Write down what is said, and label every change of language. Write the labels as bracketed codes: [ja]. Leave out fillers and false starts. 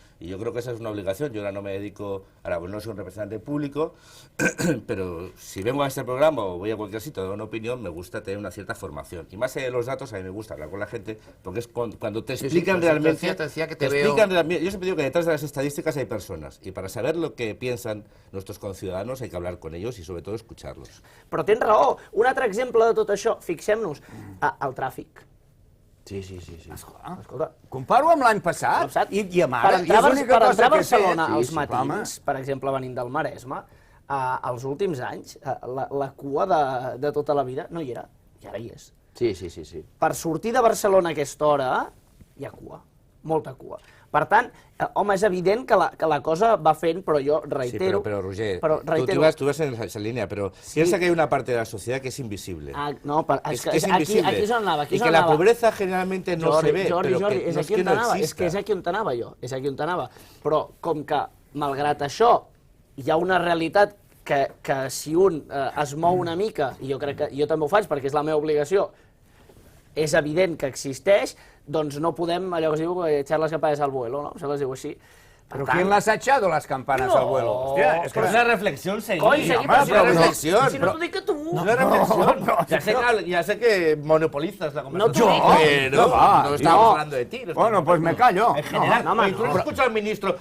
[es] Y yo creo que esa es una obligación. Yo ahora no me dedico, no soy un representante público, pero si vengo a este programa o voy a cualquier sitio, doy una opinión, me gusta tener una cierta formación. Y más allá de los datos, a mí me gusta hablar con la gente, porque es cuando te explican realmente... Te decía que te veo... Yo siempre digo que detrás de las estadísticas hay personas, y para saber lo que piensan nuestros conciudadanos hay que hablar con ellos y sobre todo escucharlos. [ca] Però tens raó. Un altre exemple de tot això, fixem-nos, el tràfic. Sí. Escolta, comparo amb l'any passat i amb per ara. entrar a Barcelona als matins, per exemple, venint del Maresme, als últims anys, la cua de tota la vida no hi era, i ara hi és. Sí, sí, sí, sí. Per sortir de Barcelona a aquesta hora hi ha cua, molta cua. Per tant, home, és evident que la cosa va fent, però jo reitero... [es] Sí, pero Roger, reitero, tú vas en esa línea, pero piensa que hay una parte de la sociedad que es invisible. No, es invisible. [ca] Aquí és on anava. [es] Y que la pobreza generalmente no se ve, [ca] però que no és que no exista. És que és aquí on anava jo, és aquí on anava. Però com que, malgrat això, hi ha una realitat que si un es mou una mica, i jo crec que jo també ho faig perquè és la meva obligació, és evident que existeix, doncs no podem, allò que es diu, echar les campanes [es] al vuelo, [ca] ¿no? Se les diu així. [es] ¿Pero quién las ha echado las campanas al vuelo? Hostia, es que es una reflexión, señor. [ca] Coi, [es] es una reflexión. [ca] Si no t'ho dic que tu... [es] Es una reflexión. Ya sé que monopolizas la conversación. No, no estamos hablando de ti. Bueno, pues me callo. En general, oye, tú no escuchas al ministro.